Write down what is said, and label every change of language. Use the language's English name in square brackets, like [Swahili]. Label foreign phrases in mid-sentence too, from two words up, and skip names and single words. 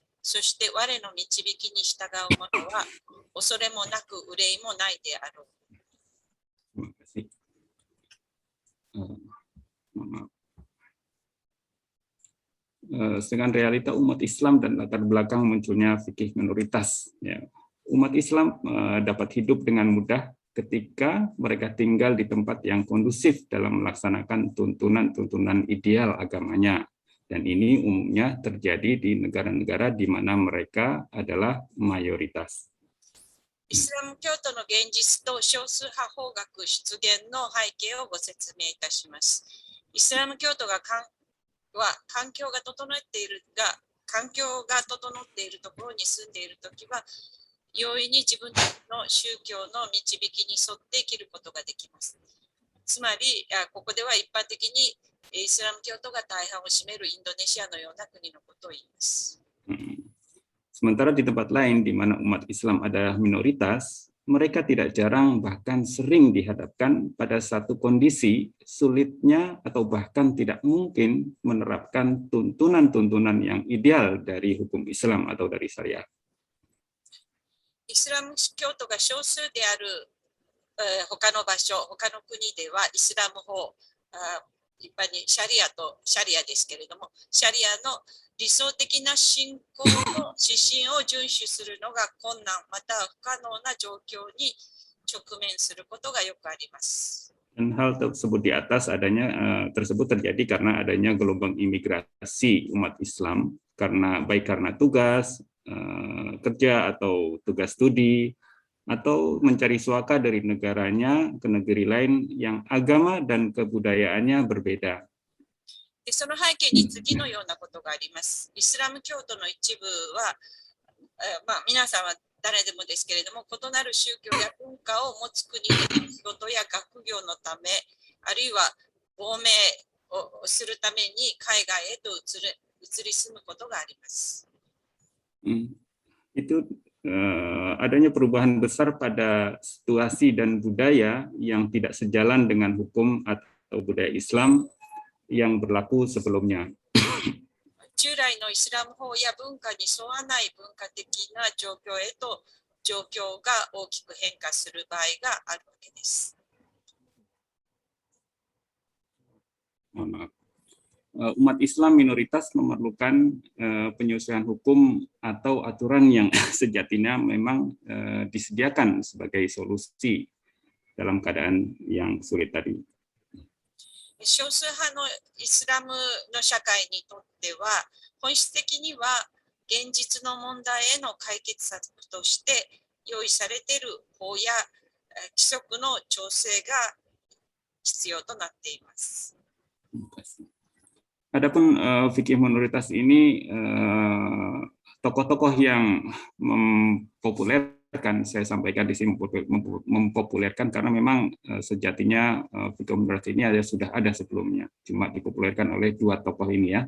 [Japanese] そして我の導きに従う者は恐れもなく憂いもないであろう。 [Indonesian] Terima kasih. Maaf. Dengan realita umat Islam dan latar belakang munculnya fikih minoritas, ya. Umat Islam dapat hidup dengan mudah ketika mereka tinggal di tempat yang kondusif dalam melaksanakan tuntunan-tuntunan ideal agamanya. Dan ini umumnya terjadi di negara-negara di mana mereka adalah mayoritas. [Japanese] イスラム教徒の現実と少数派法学出現の背景をご説明いたします。イスラム教徒は環境が整っているところに住んでいるときは、容易に自分たちの宗教の導きに沿って生きることができます。つまり、ここでは一般的にイスラム教徒が大半を占めるインドネシアのような国のことを言います。 [Indonesian] Sementara di tempat lain di mana umat Islam adalah minoritas, mereka tidak jarang bahkan sering dihadapkan pada satu kondisi sulitnya atau bahkan tidak mungkin menerapkan tuntunan-tuntunan yang ideal dari hukum Islam atau dari syariat. [Japanese] イスラム教徒が少数である他の場所、他の国ではイスラム法、一般にシャリアですけれども、シャリアの理想的な信仰の指針を遵守するのが困難または不可能な状況に直面することがよくあります。 [Indonesian] Dan hal tersebut di atas tersebut terjadi karena adanya gelombang imigrasi umat Islam baik karena tugas kerja atau tugas studi atau mencari suaka dari negaranya ke negeri lain yang agama dan kebudayaannya berbeda. [Japanese] その背景に次のようなことがあります。イスラム教徒の一部は、皆さんは誰でもですけれども、異なる宗教や文化を持つ国で仕事や学業のため、あるいは亡命をするために海外へと移り住むことがあります。 [Indonesian] Itu adanya perubahan besar pada situasi dan budaya yang tidak sejalan dengan hukum atau budaya Islam yang berlaku sebelumnya. [Japanese] 従来のイスラム法や文化に沿わない文化的な状況へと状況が大きく変化する場合があるわけです。 [Indonesian] Umat Islam minoritas memerlukan penyesuaian hukum atau aturan yang sejatinya memang disediakan sebagai solusi dalam keadaan yang sulit tadi. [Japanese] 少数派のイスラムの社会にとっては本質的には現実の問題への解決策として用意されている法や規則の調整が必要となっています。 [Indonesian] Adapun fikih minoritas ini tokoh-tokoh yang saya sampaikan di sini mempopulerkan karena memang sejatinya fikih minoritas ini sudah ada sebelumnya, cuma dipopulerkan oleh dua tokoh ini ya.